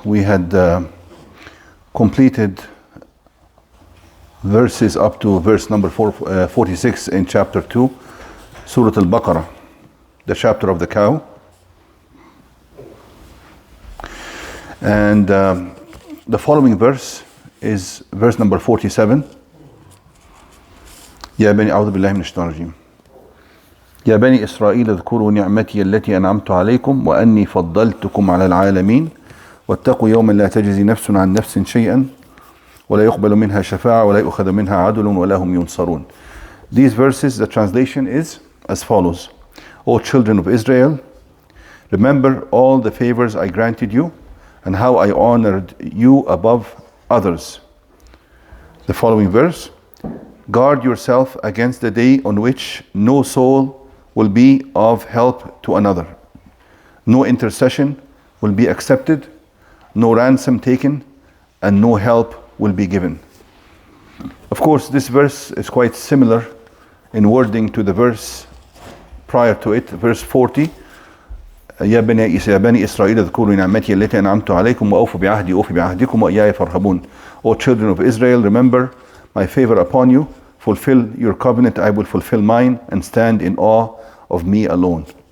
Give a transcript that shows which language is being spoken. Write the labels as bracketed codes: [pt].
[en] We had completed verses up to verse number 46 in chapter 2, Surah Al-Baqarah, the chapter of the cow. And the following verse is verse number 47. [ar] يا بني أعوذ بالله من الشيطان الرجيم يا بني إسرائيل اذكروا نعمتي التي أنعمت عليكم وأني فضلتكم على العالمين واتقوا يوما لا تجزي نفس عن نفس شيئا ولا يقبل منها شفاعة ولا يؤخذ منها عدل ولا هم ينصرون. [en] These verses, the translation is as follows. O children of Israel, remember all the favors I granted you and how I honored you above others. The following verse. Guard yourself against the day on which no soul will be of help to another. No intercession will be accepted, no ransom taken, and no help will be given. Of course, this verse is quite similar in wording to the verse prior to it, verse 40. [ar] يا بني إسرائيل اذكروا نعمتي التي أنعمت عليكم وأوفوا بعهدي أوفي بعهدكم وإياي فارهبون. [en] O children of Israel, remember my favor upon you, fulfill your covenant, I will fulfill mine, and stand in awe of me alone.